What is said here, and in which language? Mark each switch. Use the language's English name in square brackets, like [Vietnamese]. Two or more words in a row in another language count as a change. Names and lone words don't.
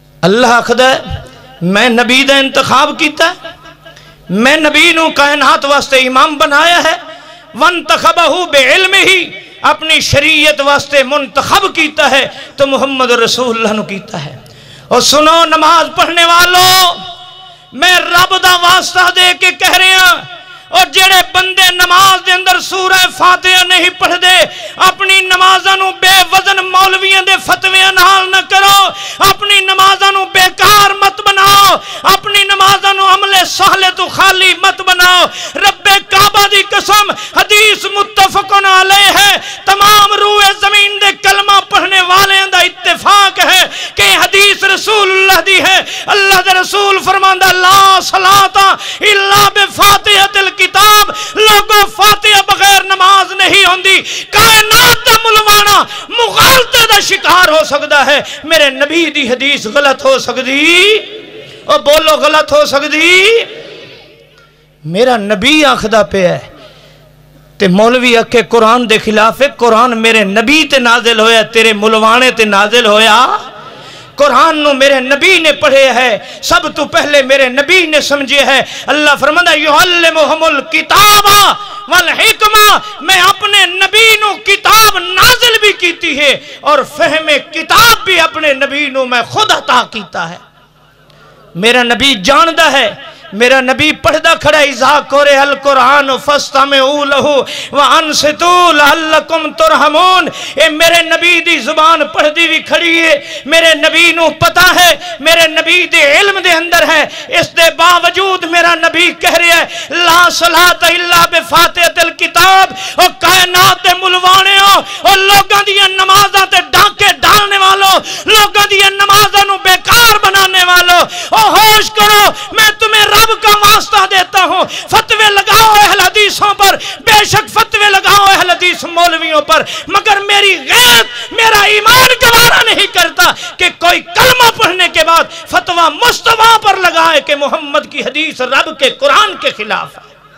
[Punjabi] اللہ آخدا ہے میں نبی دا انتخاب کیتا ہے، میں نبی نو کائنات واسطے امام بنایا ہے، [Arabic] وانتخبہو بعلمہ، [Punjabi] اپنی شریعت واسطے منتخب کیتا ہے تو محمد رسول اللہ نو کیتا ہے۔ اور سنو نماز پڑھنے والوں، میں رب دا واسطہ دے کے کہہ رہے ہیں، اور جڑے بندے نماز دے اندر سورہ فاتحہ نہیں پڑھ دے، اپنی نمازاں نو بے وزن مولویاں دے فتویاں نال نہ کرو، اپنی نمازاں نو بیکار مت بناؤ، اپنی نمازاں نو عمل سہلے تو خالی مت بناؤ۔ رب کعبہ دی قسم، حدیث [Arabic] متفقن علیہ [Punjabi] ہے، تمام روئے زمین دے کلمہ پڑھنے والے دا اتفاق ہے کہ حدیث رسول اللہ دی ہے۔ اللہ دے رسول فرماندہ [Arabic] لا صلاۃ الا بفاتحۃ الکتاب، [Punjabi] لوگوں فاتحہ بغیر نماز نہیں ہوندی۔ کائنات دا ملوانا مغالطے دا شکار ہو سکتا ہے، میرے نبی دی حدیث غلط ہو سکتی، اور بولو غلط ہو سکتی۔ میرا نبی آخدا پہ ہے تے مولوی اکھے قرآن دے خلاف ہے، قرآن میرے نبی تے نازل ہویا، تیرے ملوانے تے نازل ہویا۔ قرآن نو میرے نبی نے پڑھے ہے، سب تو پہلے میرے نبی نے سمجھے ہے۔ اللہ فرماتا [Arabic] یعلمہم الکتاب والحکمہ، [Punjabi] میں اپنے نبی نو کتاب نازل بھی کیتی ہے اور فہم کتاب بھی اپنے نبی نو میں خود عطا کیتا ہے۔ میرا نبی جاندہ ہے، میرا نبی پڑھدا کھڑا [Arabic] اذا قرئ القرآن فاستمعوا لہ وانصتوا لعلکم ترحمون۔ [Punjabi] اے میرے نبی دی زبان پڑھ دی بھی کھڑی ہے، میرے نبی نو پتا ہے، میرے نبی دے علم دے اندر ہے، اس دے باوجود میرا نبی کہہ رہا ہے [Arabic] لا صلاۃ الا بفاتحۃ الکتاب۔ [Punjabi] اور کائنات دے ملوانیوں اور لوگاں دی نمازاں تے ڈاکے ڈالنے والوں، لوگاں دی نمازاں نو بیکار بنانے والوں، او ہوش کرو، [Urdu] میں تمہیں رب کا واسطہ دیتا ہوں، فتوے لگاؤ اہل حدیثوں پر، بے شک فتوے لگاؤ اہل حدیث مولویوں پر، مگر میری غیرت، میرا ایمان گوارا نہیں کرتا کہ کوئی کلمہ پڑھنے کے بعد فتوہ مصطفیٰ پر لگائے کہ محمد کی حدیث رب کے قرآن کے خلاف ہے۔